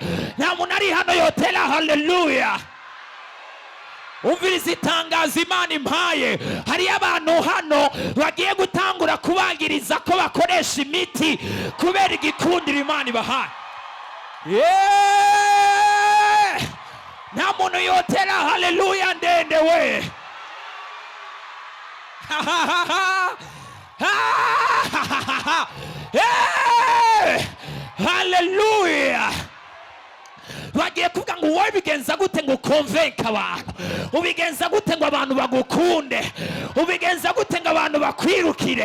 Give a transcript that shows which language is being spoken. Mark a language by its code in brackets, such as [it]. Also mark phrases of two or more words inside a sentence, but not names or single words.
[rn] Nta muntu ari hano yotera hallelujah. Umviriza itangazo Imana impaye. Hari abantu hano bagiye gutangura kubagiriza ko bakoresha imiti kubera igikundiro Imana ibahaye. Nta muntu yotera hallelujah ndende we. Hallelujah. Bagiye kuvuga ngo wowe bigenza gute ngo convince abantu? Ubigenza gute ngo abantu bagukunde? Ubigenza gute ngo abantu bakwirukire?